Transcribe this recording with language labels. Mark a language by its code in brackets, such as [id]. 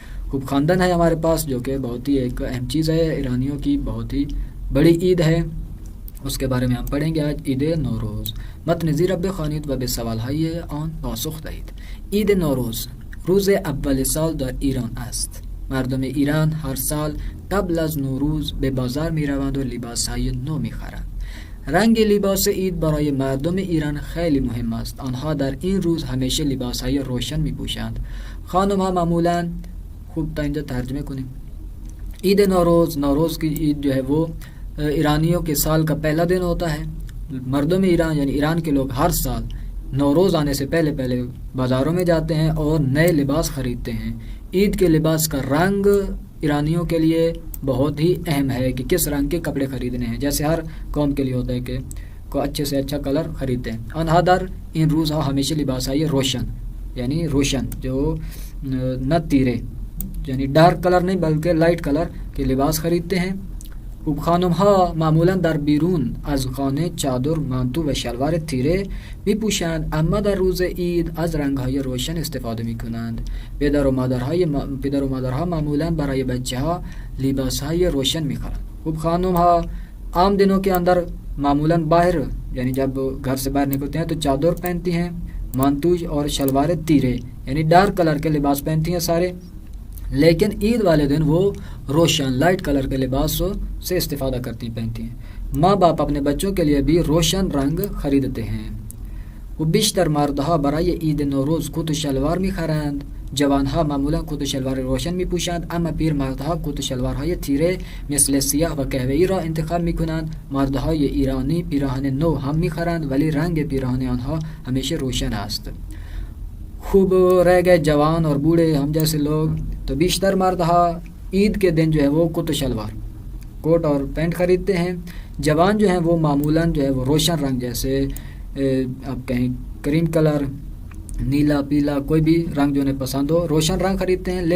[ur] خوب خواندن ہے ہمارے پاس جو کہ بہت ہی ایک اہم چیز ہے, ایرانیوں کی بہت ہی بڑی عید ہے, اس کے بارے میں ہم پڑھیں گے آج. [fa] عید نوروز. متن زیر بخوانید و به سوالهای آن پاسخ دهید. عید نوروز روز اول سال در ایران است. مردم ایران هر سال قبل از نوروز به بازار می روند و لباسهای نو می خرند. رنگ لباس عید برای مردم ایران خیلی مهم است. آنها در این روز همیشه لباسهای روشن می پوشند. خانم ها معمولا خوب تا اینجا ترجمه کنیم. [ur] عید نوروز, نوروز کی عید جو ہے وہ ایرانیوں کے سال کا پہلا دن ہوتا ہے. مردم ایران یعنی ایران کے لوگ ہر سال نوروز آنے سے پہلے پہلے بازاروں میں جاتے ہیں اور نئے لباس خریدتے ہیں. عید کے لباس کا رنگ ایرانیوں کے لیے بہت ہی اہم ہے کہ کس رنگ کے کپڑے خریدنے ہیں. جیسے ہر قوم کے لیے ہوتا ہے کہ کو اچھے سے اچھا کلر خریدتے ہیں. [fa] آنہا در ان روز ہمیشہ لباس [ur] آئیے روشن یعنی روشن جو نہ تیرے یعنی ڈارک کلر نہیں بلکہ لائٹ کلر کے لباس خریدتے ہیں. [fa] خوب خانم ها معمولا در بیرون از خانه چادر، مانتو و شلوار تیره می پوشند، اما در روز عید از رنگ‌های روشن استفاده می کنند. پدر و مادرها معمولا برای بچه‌ها لباس‌های روشن می خرند. [ur] خوب خانم ها عام دنوں کے اندر معمولا باہر یعنی جب گھر سے باہر نکلتے ہیں تو چادر پہنتی ہیں، مانتو اور شلوار تیرے یعنی ڈارک کلر کے لباس پہنتی ہیں سارے، لیکن عید والے دن وہ روشن لائٹ کلر کے لباس سے استفادہ کرتی پہنتی ہیں. ماں باپ اپنے بچوں کے لیے بھی روشن رنگ خریدتے ہیں. [fa] و بیشتر مردها برای عید نوروز کت و شلوار می‌خرند. جوانها معمولا کت و شلوار روشن می‌پوشند، اما پیرمردها کت و شلوارهای تیره مثل سیاه و قهوه‌ای را انتخاب می‌کنند. مردهای ایرانی پیراهن نو هم می‌خرند ولی رنگ پیراهن آنها ہمیشہ روشن است. [ur] خوب رہ گئے جوان اور بوڑھے ہم جیسے لوگ، تو [fa] بیشتر مردها [ur] عید کے دن جو ہے وہ کت و شلوار کوٹ اور پینٹ خریدتے ہیں. جوان جو ہیں وہ معمولاً جو ہے وہ روشن رنگ جیسے آپ کہیں کریم کلر، نیلا، پیلا، کوئی بھی رنگ جو انہیں پسند ہو روشن رنگ خریدتے ہیں.